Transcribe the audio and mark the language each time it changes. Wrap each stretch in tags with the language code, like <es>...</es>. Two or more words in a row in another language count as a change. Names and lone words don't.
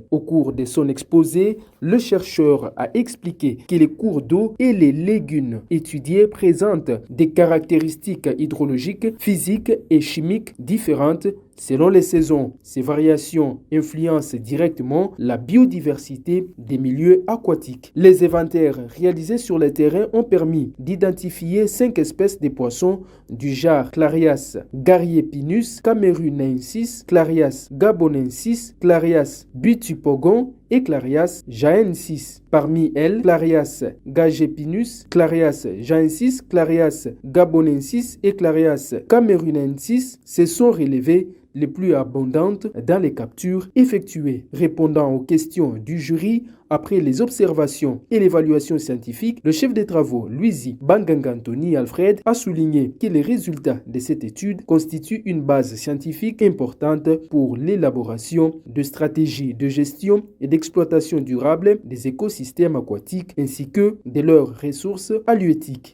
<fr>Au cours de son exposé, le chercheur a expliqué que les cours d'eau et les lagunes étudiés présentent des caractéristiques hydrologiques, physiques et chimiques différentes selon les saisons. Ces variations influencent directement la biodiversité des milieux aquatiques. Les inventaires réalisés sur le terrain ont permis d'identifier 5 espèces de poissons du genre Clarias gariepinus, camerunensis, Clarias gabonensis, Clarias butypogon et Clarias jaensis. Parmi elles, Clarias gagepinus, Clarias jaensis, Clarias gabonensis et Clarias camerunensis se sont relevées les plus abondantes dans les captures effectuées. Répondant aux questions du jury, après les observations et l'évaluation scientifique, le chef des travaux, Louisi Bangangantoni Alfred, a souligné que les résultats de cette étude constituent une base scientifique importante pour l'élaboration de stratégies de gestion et d'exploitation durable des écosystèmes aquatiques ainsi que de leurs ressources halieutiques.</fr>